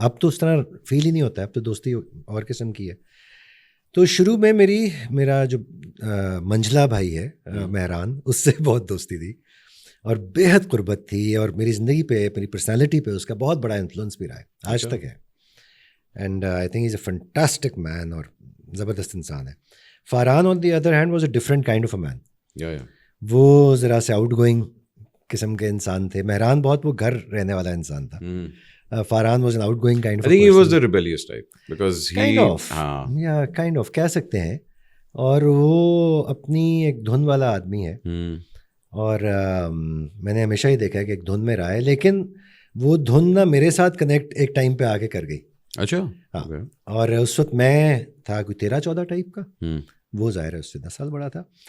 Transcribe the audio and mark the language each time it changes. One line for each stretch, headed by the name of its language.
Urdu: اب تو اس طرح فیل ہی نہیں ہوتا ہے, اب تو دوستی اور قسم کی ہے. تو شروع میں میرا جو منجلا بھائی ہے مہران, اس سے بہت دوستی تھی اور بے حد قربت تھی, اور میری زندگی پہ, میری پرسنالٹی پہ اس کا بہت بڑا انفلوئنس بھی رہا ہے, آج تک ہے.
English: and I think is a fantastic man,
Urdu: اور زبردست انسان ہے.
English: Farhan on the other hand was a different kind of a man.
Urdu: وہ ذرا سے آؤٹ گوئنگ قسم کے انسان تھے. مہران بہت وہ گھر رہنے والا انسان تھا.
English: Farhan was an outgoing kind of. I think he was the rebellious type because he kind of
Urdu: کہہ سکتے ہیں, اور وہ اپنی ایک دھن والا آدمی ہے, اور میں نے ہمیشہ ہی دیکھا ہے کہ ایک دھن میں رہا ہے, لیکن وہ دھن نا میرے ساتھ کنیکٹ ایک ٹائم پہ آ کے کر گئی. اچھا. ہاں, اور اس وقت میں تھا کوئی 13-14 ٹائپ کا, وہ ظاہر ہے اس سے 10 سال بڑا تھا.